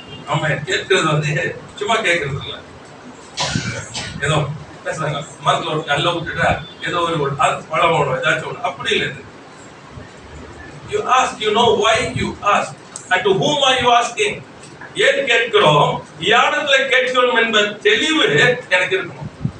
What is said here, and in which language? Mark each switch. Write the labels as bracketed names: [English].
[Tamil] ஆமா, கேட்கறது சும்மா கேட்கறது இல்ல. ஏதோ பேசுறாங்க, மரத்துல ஒரு நல்ல விட்டுட்டா ஏதோ ஒரு பழம் ஓடும், ஏதாச்சும் ஒண்ணு. அப்படி இல்லை. [English] You ask, you know why you ask, and to whom are you asking? [Tamil] ஏன் கேட்கிறோம், யாரிடத்துல கேட்கிறோம் என்ப தெளிவு எனக்கு இருக்கணும்.